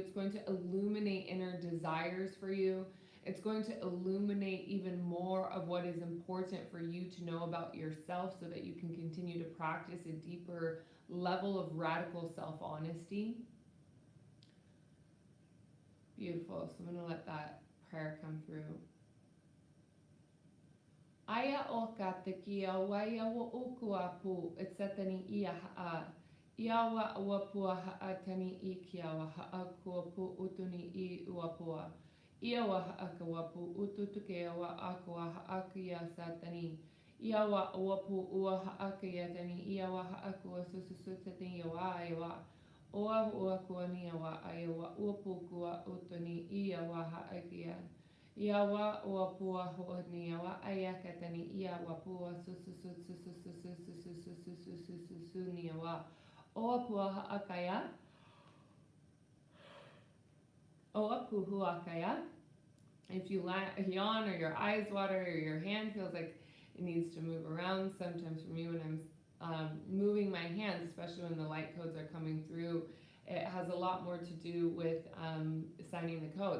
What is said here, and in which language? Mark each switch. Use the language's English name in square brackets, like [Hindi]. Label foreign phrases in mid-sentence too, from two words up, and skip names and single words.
[English] It's going to illuminate inner desires for you. It's going to illuminate even more of what is important for you to know about yourself so that you can continue to practice a deeper level of radical self-honesty. Beautiful. So I'm going to let that prayer come through. Aya o ka te kia waia wo ukua pu etatani ia haa. Ia wa ua pua haa tani I kia wa haa kua pu utuni I ua pua. Ia wa haa ka wa pu ututuke wa akua haa kia satani. Ia wa ua pu ua haa kia tani. Ia wa haa kua sususutani wa aiwa. Oa ua kua nia wa aiwa ua pu kua utuni ia wa haa kia. Ia wa ua pua hoa nia wa ayaka tani ia wa pua su nia wa. Oa pua haa kaya. Oa pu hua kaya. If you yawn or your eyes water or your hand feels like it needs to move around, sometimes for me when I'm moving my hands, especially when the light codes are coming through, it has a lot more to do with signing the codes.